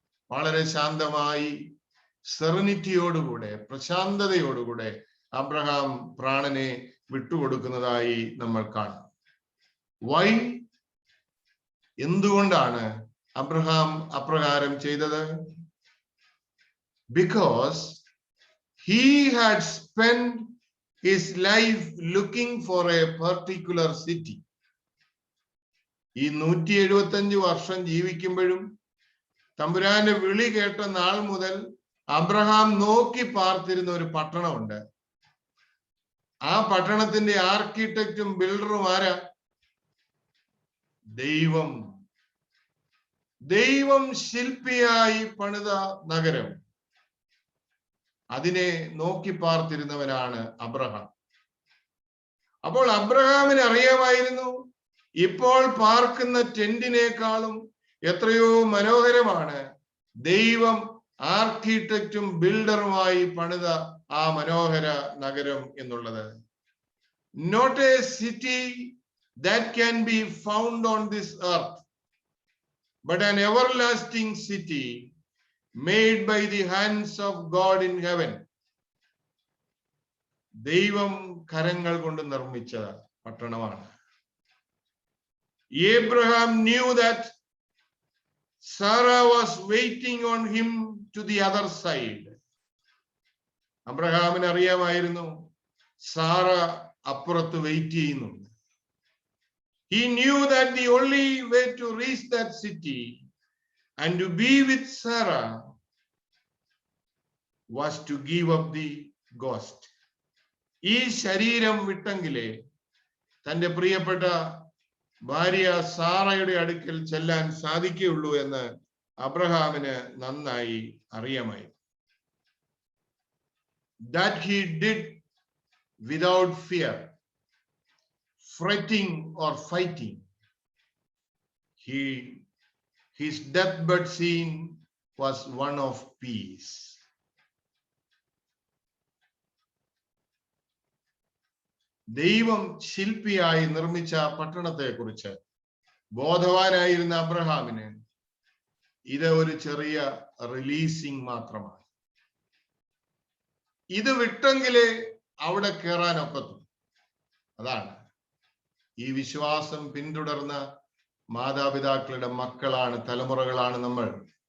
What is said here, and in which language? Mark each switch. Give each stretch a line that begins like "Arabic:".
Malayalam: വളരെ ശാന്തമായി സെറനിറ്റിയോടുകൂടെ, പ്രശാന്തതയോടുകൂടെ അബ്രഹാം പ്രാണനെ വിട്ടുകൊടുക്കുന്നതായി നമ്മൾ കാണും. വൈ? എന്തുകൊണ്ടാണ് അബ്രഹാം അപ്രകാരം ചെയ്തത്?
English: Because he had spent his life looking for a particular city.
Malayalam: ഈ 175 വർഷം ജീവിക്കുമ്പോഴും തമ്പുരാന്റെ വിളി കേട്ട നാൾ മുതൽ അബ്രഹാം നോക്കി പാർത്തിരുന്ന ഒരു പട്ടണമുണ്ട്. ആ പട്ടണത്തിന്റെ ആർക്കിടെക്റ്റും ബിൽഡറും ആരാ? ദൈവം. ദൈവം ശില്പിയായി പണിത നഗരം, അതിനെ നോക്കി പാർത്തിരുന്നവനാണ് അബ്രഹാം. അപ്പോൾ അബ്രഹാമിന് അറിയാമായിരുന്നു, ഇപ്പോൾ പാർക്കുന്ന ടെന്റിനേക്കാളും എത്രയോ മനോഹരമാണ് ദൈവം ആർക്കിടെക്റ്റും ബിൽഡറുമായി പണിത ആ മനോഹര നഗരം എന്നുള്ളത്.
English: Not a city that can be found on this earth, but an everlasting city made by the hands of God in heaven.
Malayalam: ദൈവം കരങ്ങൾ കൊണ്ട് നിർമ്മിച്ച പട്ടണമാണ്.
English: Abraham knew that Sarah was waiting on him to the other side.
Malayalam: അബ്രഹാമിന് അറിയാമായിരുന്നു Sara അപ്പുറത്ത് wait ചെയ്യുന്നുണ്ട്.
English: He knew that the only way to reach that city and to be with Sarah was to give up the ghost.
Malayalam: ഈ ശരീരം വിട്ടെങ്കിലേ തന്റെ പ്രിയപ്പെട്ട ഭാര്യ സാറയുടെ അടുക്കൽ ചെല്ലാൻ സാധിക്കുകയുള്ളൂ എന്ന് അബ്രഹാമിന് നന്നായി അറിയാമായി.
English: That he did without fear, fretting or fighting. His deathbed scene was one of peace.
Malayalam: ദൈവം ശില്പിയായി നിർമ്മിച്ച പട്ടണത്തെ കുറിച്ച് ബോധവാനായിരുന്ന അബ്രഹാമിന് ഇത് ഒരു ചെറിയ റിലീസിംഗ് മാത്രമാണ്. ഇത് വിട്ടെങ്കിലേ അവിടെ കയറാനൊക്കത്തു. അതാണ് ഈ വിശ്വാസം പിന്തുടർന്ന മാതാപിതാക്കളുടെ മക്കളാണ്, തലമുറകളാണ് നമ്മൾ.